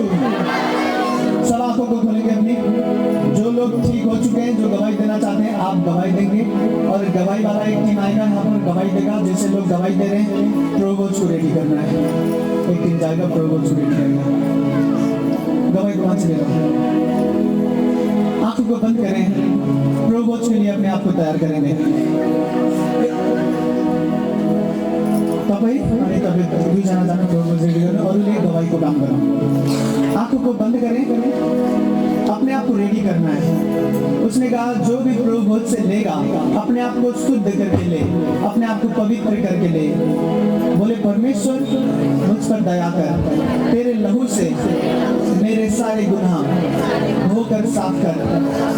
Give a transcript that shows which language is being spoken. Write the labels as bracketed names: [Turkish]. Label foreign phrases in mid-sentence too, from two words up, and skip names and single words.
[Hindi] सब आंखों को खोलेंगे अपनी। जो लोग ठीक हो चुके हैं, जो गवाही देना चाहते हैं, आप गवाही देंगे और गवाही वाला एक टीम आएगा यहाँ पर गवाही देगा। जैसे लोग गवाही दे रहे हैं, प्रोवोज को रेडी करना है। एक टीम जाएगा, प्रोवोज को रेडी करेगा। गवाही को वहां से ले लो। आंखों को बंद करें, प्रोवोज के लिए अपने आप को तैयार करेंगे। [Nepali] तपाईँ अनि तपाईँ दुईजना जानु प्रोवोज रेडी गर्नु, अरूले गवाही को काम गर्नु। [Hindi] आंखों को बंद करें, अपने आप को रेडी करना है। उसने कहा जो भी प्रोवोज से लेगा अपने आप को शुद्ध करके ले, अपने आप को पवित्र करके ले। बोले परमेश्वर परमेश्वर मुझ पर दया कर, तेरे लहू से मेरे सारे गुनाह धोकर साफ कर।